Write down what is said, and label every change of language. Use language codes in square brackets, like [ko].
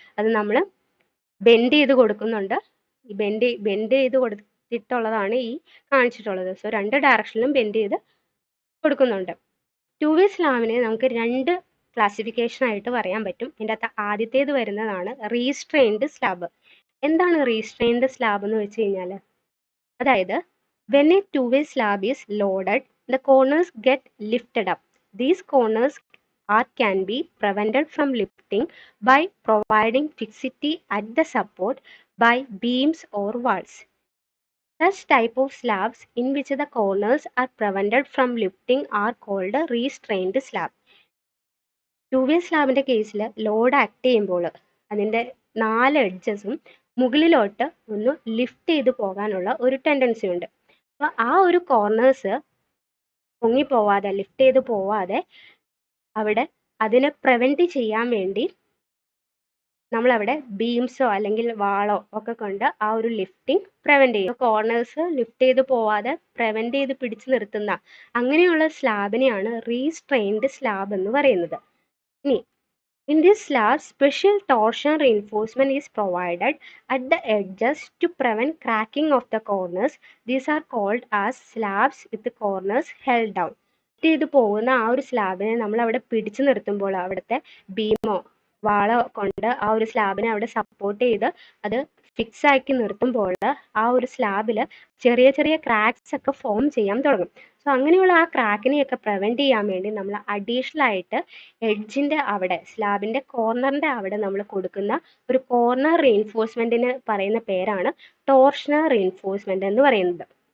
[ml] അത് നമ്മൾ ബെൻഡ് ചെയ്ത് കൊടുക്കുന്നുണ്ട്. ഈ ബെൻഡ് ചെയ്ത് കൊടുത്തിട്ടുള്ളതാണ് ഈ കാണിച്ചിട്ടുള്ളത്. സോ രണ്ട് ഡയറക്ഷനിലും ബെൻഡ് ചെയ്ത് കൊടുക്കുന്നുണ്ട്. ടു വേ സ്ലാബിനെ നമുക്ക് രണ്ട് ക്ലാസിഫിക്കേഷൻ ആയിട്ട് പറയാൻ പറ്റും. ഇതിൻ്റെ അകത്ത് ആദ്യത്തേത് വരുന്നതാണ് റീസ്ട്രെയിൻഡ് സ്ലാബ്. എന്താണ് റീസ്ട്രെയിൻഡ് സ്ലാബ് എന്ന് വെച്ച് കഴിഞ്ഞാൽ, അതായത് [en] when a two-way slab is loaded, the corners get lifted up. These corners can be prevented from lifting by providing fixity at the support by beams or walls. Such type of slabs in which the corners are prevented from lifting are called a restrained slab. [ml] To വേ സ്ലാബിന്റെ കേസിൽ load act ചെയ്യുമ്പോൾ അതിൻ്റെ 4 എഡ്ജസും മുകളിലോട്ട് ഒന്ന് lift ചെയ്ത് പോകാനുള്ള ഒരു tendency ഉണ്ട്. അപ്പോൾ ആ ഒരു കോർണേഴ്സ് പൊങ്ങിപ്പോവാതെ, ലിഫ്റ്റ് ചെയ്ത് പോവാതെ അവിടെ അതിനെ പ്രിവെന്റ് ചെയ്യാൻ വേണ്ടി നമ്മളവിടെ ബീംസോ അല്ലെങ്കിൽ വാളോ ഒക്കെ കൊണ്ട് ആ ഒരു ലിഫ്റ്റിംഗ് പ്രിവെന്റ് ചെയ്യും. കോർണേഴ്സ് ലിഫ്റ്റ് ചെയ്ത് പോവാതെ പ്രിവെന്റ് ചെയ്ത് പിടിച്ചു നിർത്തുന്ന അങ്ങനെയുള്ള സ്ലാബിനെയാണ് റീസ്ട്രെയിൻഡ് സ്ലാബ് എന്ന് പറയുന്നത്. ഇനി [en] in this slab, special torsion reinforcement is provided at the edges to prevent cracking of the corners. These are called as slabs with the corners held down. [ml] ഇത് പോകുന്ന ആ ഒരു സ്ലാബിനെ നമ്മൾ അവിടെ പിടിച്ചു നിർത്തുമ്പോൾ അവിടുത്തെ ബീമോ വാളോ കൊണ്ട് ആ ഒരു സ്ലാബിനെ അവിടെ സപ്പോർട്ട് ചെയ്ത് അത് ഫിക്സ് ആക്കി നിർത്തുമ്പോൾ ആ ഒരു സ്ലാബിൽ ചെറിയ ചെറിയ ക്രാക്സ് ഒക്കെ ഫോം ചെയ്യാൻ തുടങ്ങും. സോ അങ്ങനെയുള്ള ആ ക്രാക്കിനെയൊക്കെ പ്രിവെന്റ് ചെയ്യാൻ വേണ്ടി നമ്മൾ അഡീഷണൽ ആയിട്ട് എഡ്ജിന്റെ അവിടെ, സ്ലാബിന്റെ കോർണറിന്റെ അവിടെ നമ്മൾ കൊടുക്കുന്ന ഒരു കോർണർ റീൻഫോഴ്സ്മെന്റിന് പറയുന്ന പേരാണ് ടോർഷണൽ റീൻഫോഴ്സ്മെന്റ് എന്ന് പറയുന്നത്.